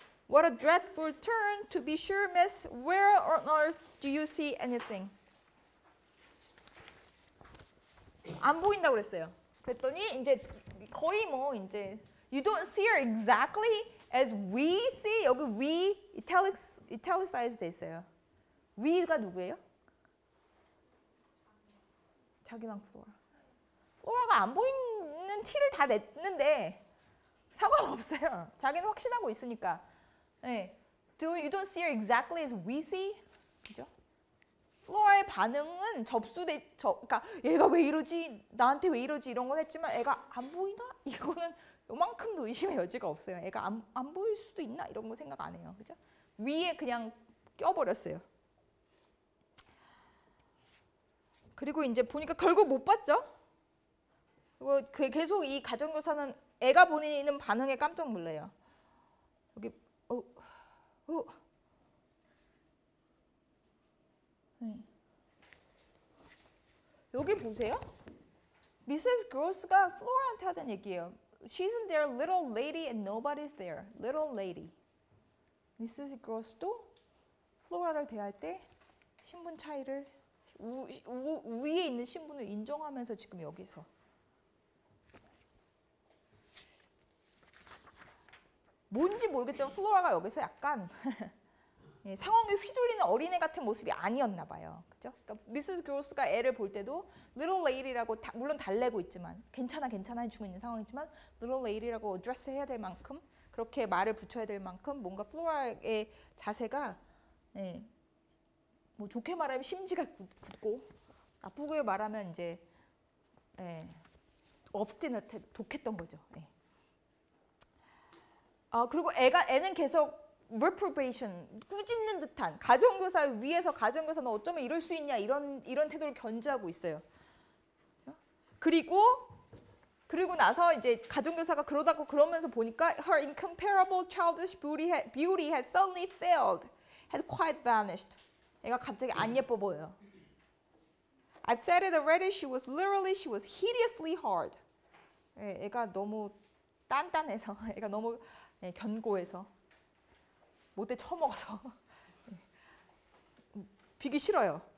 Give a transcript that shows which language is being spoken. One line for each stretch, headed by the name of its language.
English: What a dreadful turn, to be sure, miss. Where on earth do you see anything?
Korean: 안 보인다고 그랬어요. 그랬더니 이제 거의 뭐 이제
English: you don't see her exactly as we see.
Korean: 여기 we italicized 돼 있어요. we가 누구예요? 자기랑 플로라. 플로라가 안 보이는 티를 다 냈는데 상관없어요. 자기는 확신하고 있으니까. 네.
English: You don't see her exactly as we see.
Korean: 그죠? 플로라의 반응은 그러니까 얘가 왜 이러지? 나한테 왜 이러지? 이런 건 했지만 애가 안 보이나? 이거는 요만큼도 의심의 여지가 없어요. 애가 안 보일 수도 있나? 이런 거 생각 안 해요. 그죠? 위에 그냥 껴버렸어요. 그리고 이제 보니까 결국 못 봤죠? 그리고 계속 이 가정교사는 애가 보이는 반응에 깜짝 놀래요. 여기 네. 여기 보세요. 미세스 그로스가 플로라한테 하던 얘기예요.
English: She's in there, little lady, and nobody's there. Little lady.
Korean: 미세스 그로스도 플로라를 대할 때 신분 차이를 위에 있는 신분을 인정하면서 지금 여기서 뭔지 모르겠지만 플로라가 여기서 약간 상황에 휘둘리는 어린애 같은 모습이 아니었나 봐요. 그죠? 그러니까 미세스 그로스가 애를 볼 때도 little lady라고 물론 달래고 있지만 괜찮아 해주고 있는 상황이지만 little lady라고 어드레스 해야 될 만큼 그렇게 말을 붙여야 될 만큼 뭔가 플로라의 자세가 뭐 좋게 말하면 심지가 굳고 나쁘게 말하면 이제 obstinate 독했던 거죠. 그리고 애는 계속 reprobation, 꾸짖는 듯한 가정교사 위에서 가정교사 너 어쩌면 이럴 수 있냐 이런 태도를 견지하고 있어요. 그리고 나서 이제 가정교사가 그러면서 보니까
English: her incomparable childish beauty had suddenly failed, had quite vanished.
Korean: 애가 갑자기 안 예뻐 보여요.
English: I've said it already. She was hideously hard.
Korean: 애가 너무 단단해서, 애가 너무 견고해서. 못돼 처먹어서 비기 싫어요.